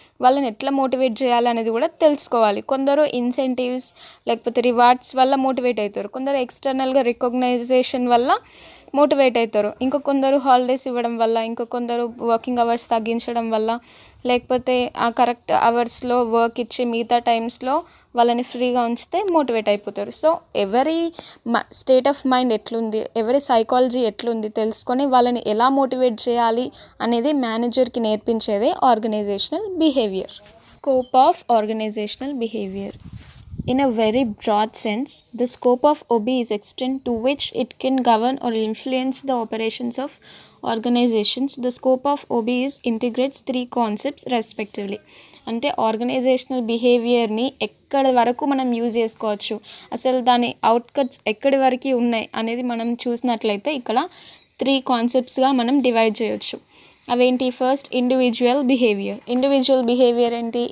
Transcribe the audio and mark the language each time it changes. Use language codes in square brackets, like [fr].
[te] వాళ్ళని ఎట్లా మోటివేట్ చేయాలి అనేది కూడా తెలుసుకోవాలి. కొందరు ఇన్సెంటివ్స్ లేకపోతే రివార్డ్స్ వల్ల మోటివేట్ అవుతారు, కొందరు ఎక్స్టర్నల్గా రికగ్నైజేషన్ వల్ల మోటివేట్ అవుతారు, ఇంకా కొందరు హాలిడేస్ ఇవ్వడం వల్ల, ఇంకా కొందరు వర్కింగ్ అవర్స్ తగ్గించడం వల్ల, లేకపోతే ఆ కరెక్ట్ అవర్స్లో వర్క్ ఇచ్చి మిగతా టైమ్స్లో వాళ్ళని ఫ్రీగా ఉంచితే మోటివేట్ అయిపోతారు. సో ఎవరి స్టేట్ ఆఫ్ మైండ్ ఎట్లుంది, ఎవరి సైకాలజీ ఎట్లుంది తెలుసుకొని వాళ్ళని ఎలా మోటివేట్ చేయాలి అనేది మేనేజర్కి నేర్పించేదే organisational behaviour. [en] Scope of organisational behaviour. In a very broad sense, the scope of OB is extent to which it can govern or influence the operations of organizations. The scope of OB is integrates three concepts respectively. [te] అంటే organisational బిహేవియర్ని ఎక్కడి వరకు మనం use చేసుకోవచ్చు, అసలు దాని అవుట్కట్స్ ఎక్కడి వరకు ఉన్నాయి అనేది మనం చూసినట్లయితే ఇక్కడ 3 కాన్సెప్ట్స్గా మనం డివైడ్ చేయొచ్చు. అవేంటి? First, individual behaviour. Individual behaviour ఏంటి?